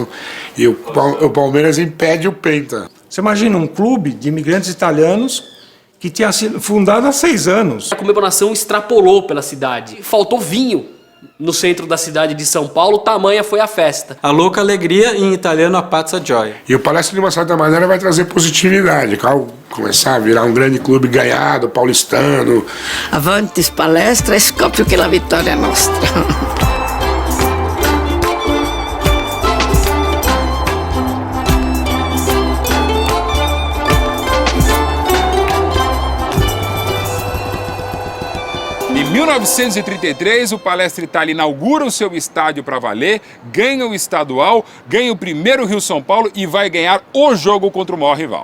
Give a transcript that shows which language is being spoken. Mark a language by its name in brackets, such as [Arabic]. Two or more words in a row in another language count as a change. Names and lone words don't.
[Portuguese] E o Palmeiras impede o penta. Você imagina um clube de imigrantes italianos que tinha sido fundado há 6 anos. A comemoração extrapolou pela cidade. Faltou vinho no centro da cidade de São Paulo, tamanha foi a festa. A louca alegria, em italiano, [Italian] a pazza gioia. [Portuguese] E o Palestra, de uma certa maneira, vai trazer positividade. Ao começar a virar um grande clube ganhado, paulistano. [Italian] Avanti Palestra, scopio che la vittoria è nostra. [Portuguese] Em 1933, o Palestra Itália inaugura o seu estádio para valer, ganha o estadual, ganha o primeiro Rio-São Paulo e vai ganhar o jogo contra o maior rival.